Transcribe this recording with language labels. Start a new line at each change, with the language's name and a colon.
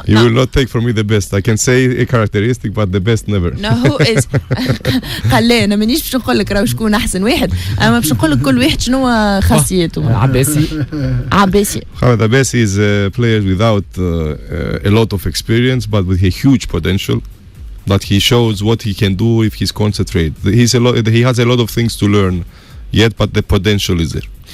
English: You will not take from me the best. I can say a characteristic, but the best never. No, who is?
Arabic: قال لي أنا مانيش باش نقول لك راهو شكون أحسن واحد، أما باش نقول لك كل واحد شنو خاصيته. عباسي.
English: Khaled Abbasi is a player without a lot of experience, but with a huge potential. That he shows what he can do if he's concentrated. He has a lot of things to learn yet, but the potential is there.